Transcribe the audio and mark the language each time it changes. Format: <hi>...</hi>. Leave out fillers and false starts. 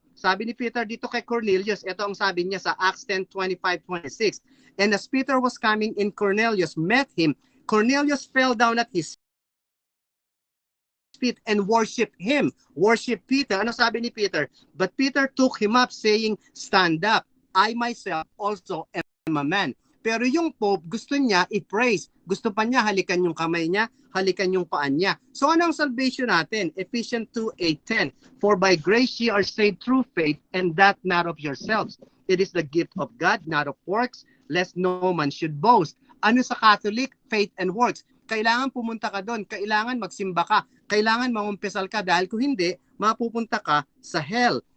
<tl>Sabi ni Peter dito kay Cornelius, ito ang sabi niya sa Acts 10:25-26.</tl> <en>And as Peter was coming in, Cornelius met him. Cornelius fell down at his feet and worshiped him. Worship Peter.</en> <tl>Ano sabi ni Peter?</tl> <en>But Peter took him up saying, stand up. I myself also am a man.</en> <tl>Pero yung Pope, gusto niya i-praise. Gusto pa niya halikan yung kamay niya, halikan yung paan niya. So ano ang salvation natin?</tl> <en>Ephesians 2:8-10. For by grace ye are saved through faith, and that not of yourselves. It is the gift of God, not of works, lest no man should boast.</en> <tl>Ano sa Catholic? Faith and works. Kailangan pumunta ka doon. Kailangan magsimba ka. Kailangan mangumpisal ka dahil kung hindi, mapupunta ka sa hell.</tl>